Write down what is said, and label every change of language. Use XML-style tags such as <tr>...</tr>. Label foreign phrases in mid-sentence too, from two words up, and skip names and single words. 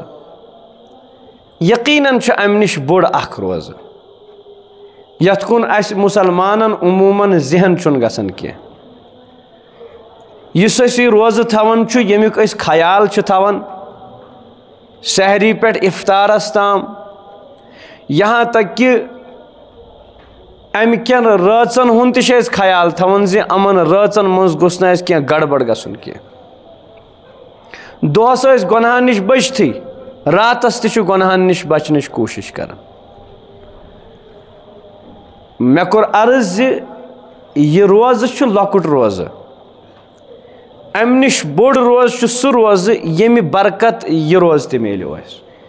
<ks>یقیٖنن چھُ امہِ نِش بوٚڑ اکھ روزٕ یتھ کُن اسہِ مُسلمانن عموٗمن ذہن چھُنہٕ گژھان کینٛہہ۔ یُس أسۍ یہِ روزٕ تھاوان چھُ، ییٚمیُک أسۍ خیال چھِ تھاوان سحری پٮ۪ٹھ افطارس تام،</ks> <ur>یہاں تک کہ</ur> <ks>امہِ کٮ۪ن رٲژن ہُنٛد تہِ چھِ أسۍ خیال تھاوان زِ یِمن رٲژن منٛز گوٚژھ نہٕ اسہِ کینٛہہ گڑبڑ گژھُن کینٛہہ۔ دۄہس ٲسۍ گۄنہن نِش بٔچتھٕے، راتس تہِ چھُ گۄنہن نِش بچنٕچ کوٗشش کران۔ مےٚ کوٚر عرض زِ یہِ روزٕ چھُ لۄکُٹ روزٕ، امہِ نِش بوٚڑ روزٕ چھُ سُہ روزٕ ییٚمہِ برکت یہِ روزٕ تہِ میلیو اسہِ۔</ks>